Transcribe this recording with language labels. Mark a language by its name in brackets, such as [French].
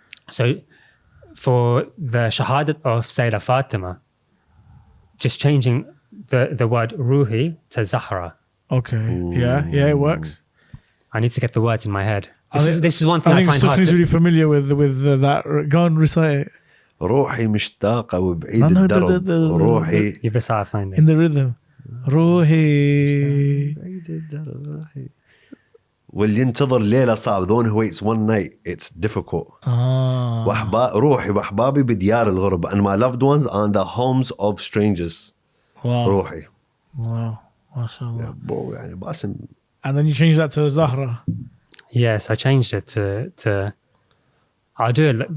[English] So for the Shahadat of Sayyidah Fatima, just changing the word Ruhi to Zahra. Okay, yeah, it works. I need to get the words in my head. This is one thing I think find hard. Sukni's really familiar with that. Go and recite it. [Arabic] روحي مشتاقة وبعيد الدرب روحي [English] You recite, find it. In the rhythm. روحي. [Arabic] بعيد الدرب روحي واللي ينتظر ليلة صعب. [English] The one who waits one night, it's difficult. [Arabic] روحي وأحبابي بديار الغرب, [English] and my loved ones are in the homes of strangers. Wow. [Arabic] روحي. [English] Wow. MashaAllah. Yeah, bro, [Arabic] يعني باسم. [English] And then you change that to Zahra. Yes, I changed it to I'll do it.